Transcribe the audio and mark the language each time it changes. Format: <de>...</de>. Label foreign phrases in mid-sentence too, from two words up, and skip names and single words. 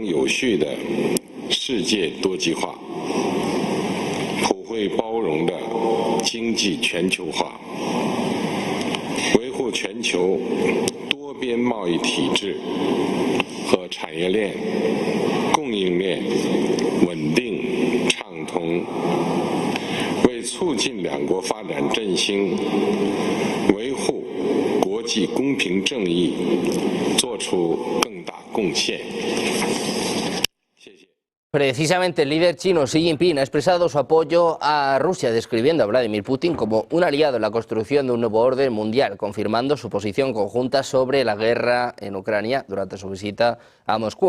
<zh>有序的世界多极化、普惠包容的经济全球化，维护全球多边贸易体制和产业链、供应链稳定畅通，为促进两国发展振兴、维护国际公平正义做出更大贡献。</zh> <es>Precisamente el líder chino Xi Jinping ha expresado su apoyo a Rusia, describiendo a Vladimir Putin como un aliado en la construcción de un nuevo orden mundial, confirmando su posición conjunta sobre la guerra en Ucrania durante su visita a Moscú.</es>